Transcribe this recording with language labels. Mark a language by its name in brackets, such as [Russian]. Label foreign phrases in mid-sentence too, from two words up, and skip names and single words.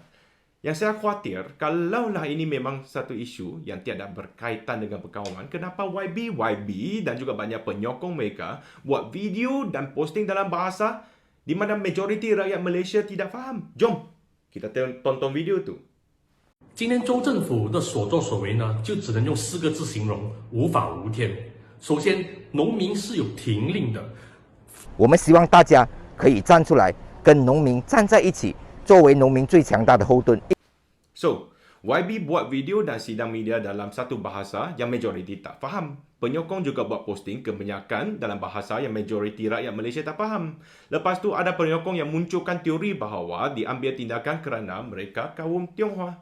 [Malay] Yang saya khawatir, kalaulah ini memang satu isu yang tiada berkaitan dengan perkauman, kenapa YB dan juga banyak penyokong mereka buat video dan posting dalam bahasa di mana majoriti rakyat Malaysia tidak faham? Jom, kita tonton video tu. [Chinese] 今天州政府的所作所为呢，就只能用4个字形容：无法无天。首先，农民是有停令的。我们希望大家可以站出来，跟农民站在一起，作为农民最强大的后盾。 [Malay] So, YB buat video dan sidang media dalam satu bahasa yang majoriti tak faham. Penyokong juga buat posting kebanyakan dalam bahasa yang majoriti rakyat Malaysia tak faham. Lepas tu ada penyokong yang munculkan teori bahawa diambil tindakan kerana mereka kaum Tionghoa.